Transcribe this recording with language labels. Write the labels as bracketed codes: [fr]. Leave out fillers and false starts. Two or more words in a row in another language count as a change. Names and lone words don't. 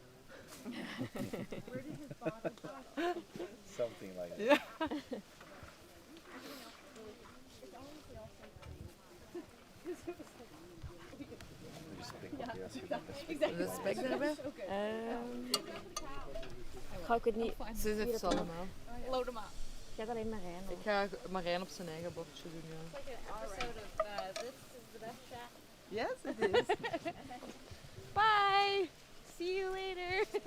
[en] something like that. Yeah. [nl] De spek hebben? Ga ik het niet. Ze heeft ze allemaal. Load hem up. Ik ga alleen Marijn. Ik ga Marijn op zijn eigen bordje doen, ja. [en] Like an episode of This is the Best Shot. Yes, it is. Bye. See you later.